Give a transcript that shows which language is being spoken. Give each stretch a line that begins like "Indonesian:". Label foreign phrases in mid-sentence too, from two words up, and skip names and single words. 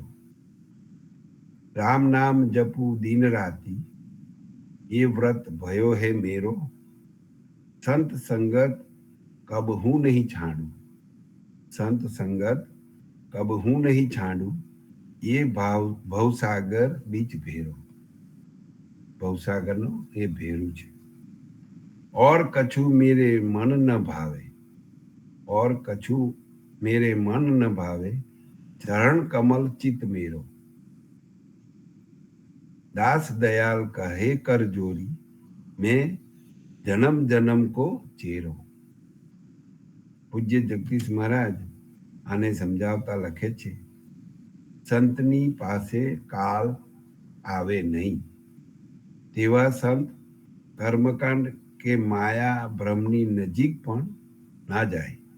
Hindi: राम नाम जपूं दिन राती ए व्रत भयो है मेरो, संत संगत कब हूं नहीं छाड़ूं, संत संगत कब हूं नहीं छाड़ूं, ए भवसागर बीच भेरो.
Gujarati: ભવસાગરનો એ ભેરું છે.
Hindi: और कछु मेरे मन न भावे, और कछु मेरे मन न भावे, चरण कमल चित मेरो. दास दयाल कहे कर जोरी, मैं जन्म जन्म को चेरो.
Gujarati: પૂજ્ય જગદીશ મહારાજ આને સમજાવતા લખે છે, સંતની પાસે કાળ આવે નહીં, તેવા સંત કર્મકાંડ કે માયા ભ્રમની નજીક પણ ના જાય.